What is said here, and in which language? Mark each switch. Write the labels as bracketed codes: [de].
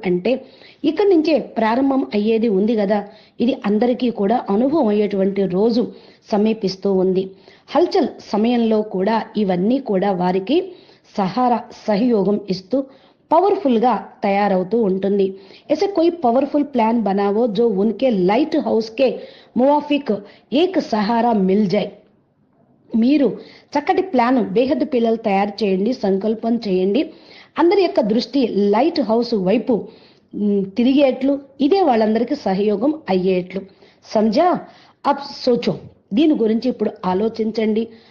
[te] అంటే ఇక్కడి నుంచే ప్రారంభం అయ్యేది ఉంది కదా. ఇది అందరికీ కూడా అనుభవం అయ్యేటువంటి రోజు సమీపిస్తూ ఉంది. హల్చల్ సమయంలో కూడా ఇవన్నీ కూడా వారికి సహయోగం ఇస్తూ పవర్ఫుల్ గా తయారవుతూ ఉంటుంది. [hi] ऐसे कोई पावरफुल प्लान बनाओ जो उनके लाइट हाउस के मुवाफिक एक सहारा मिल जाए. [te] మీరు చక్కటి ప్లాన్ బేహద్దు పిల్లలు తయారు చేయండి, సంకల్పం చేయండి. అందరి యొక్క దృష్టి లైట్ హౌస్ వైపు తిరిగేట్లు, ఇదే వాళ్ళందరికీ సహయోగం అయ్యేట్లు. [hi] సంజా అబ్ సోచో. [te] దీని గురించి ఇప్పుడు ఆలోచించండి.